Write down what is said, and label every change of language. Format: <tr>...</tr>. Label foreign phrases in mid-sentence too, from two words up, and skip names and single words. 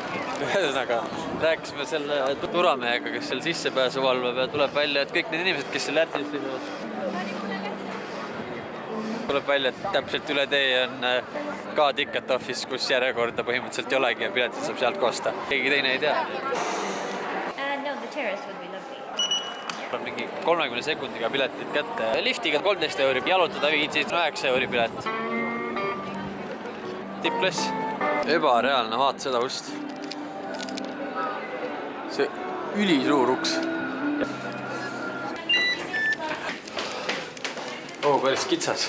<et>Ühesõnaga, rääkisime selle turamehega, kes seal sissepääsu valvab ja tuleb välja, et kõik need inimesed, kes seal järtsis seisavad, tuleb välja, et täpselt üle tee on ka</et> <en>ticket office,</en> <et>kus järjekorda põhimõtteliselt ei olegi ja piletid saab sealt kosta. Keegi teine ei tea.</et> <en>No, the terrace would be lovely.</en> <et>Mingi 30 sekundiga piletid kätte. Liftiga 13 euri, jalutada viitsid 9 euri pilet. Tippklass. Ebareaalne, vaat seda ust. See ülisuur uks. Päris kitsas.</et>